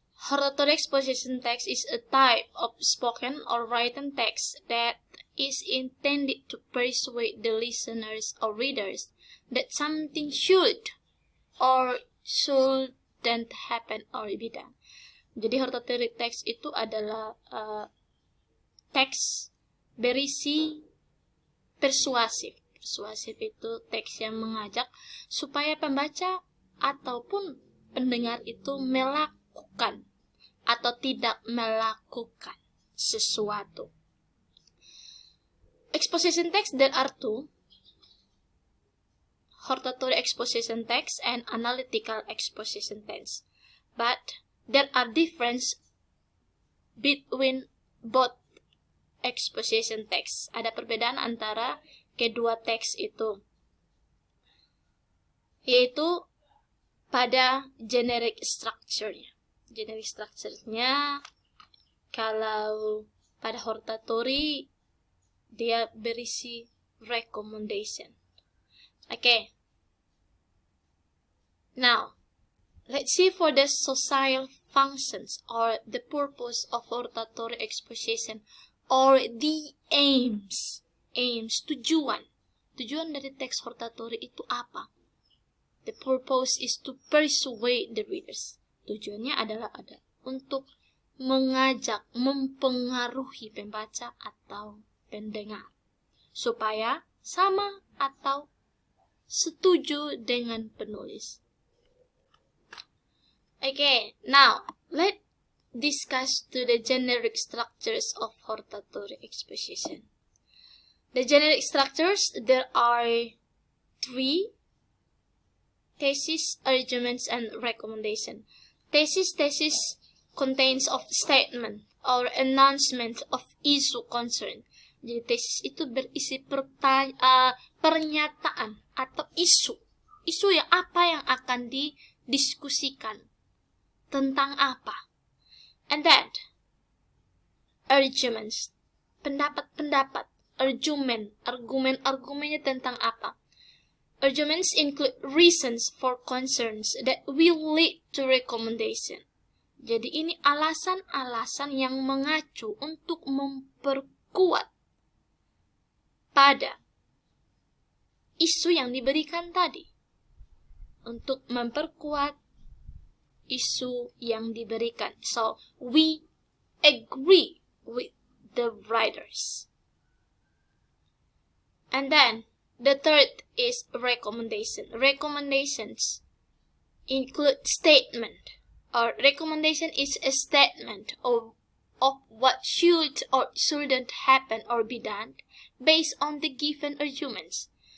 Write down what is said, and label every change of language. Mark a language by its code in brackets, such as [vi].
[en] Hortatory exposition text is a type of spoken or written text that is intended to persuade the listeners or readers that something should or shouldn't happen or be done. [id] Jadi hortatory text itu adalah teks berisi persuasif. Persuasif itu teks yang mengajak supaya pembaca ataupun pendengar itu melakukan atau tidak melakukan sesuatu. [en] Exposition text, there are two: hortatory exposition text and analytical exposition text. But there are differences between both exposition text. [id] Ada perbedaan antara kedua teks itu, yaitu pada generic structure-nya. Generic structure-nya, kalau pada hortatory dia berisi recommendation. Okay. [en] Now, let's see for the social functions or the purpose of hortatory exposition or the aims. Aims, tujuan. [id] Tujuan dari teks hortatory itu apa? [en] The purpose is to persuade the readers. [id] Tujuannya adalah untuk mengajak, mempengaruhi pembaca atau pendengar supaya sama atau setuju dengan penulis. [en] Okay, now let's discuss to the generic structures of hortatory exposition. The generic structures, there are three: thesis, arguments, and recommendation. Thesis contains of statement or announcement of issue concern. [id] Jadi tesis itu berisi pernyataan atau isu yang apa yang akan didiskusikan, tentang apa. [en] And then arguments, [id] pendapat-pendapat, argumennya tentang apa. [en] Arguments include reasons for concerns that will lead to recommendation. [id] Jadi ini alasan-alasan yang mengacu untuk memperkuat pada isu yang diberikan tadi. Untuk memperkuat isu yang diberikan. [en] So, we agree with the writers. And then, the third is recommendation. Recommendations include statement, or recommendation is a statement of what should or shouldn't happen or be done based on the given arguments.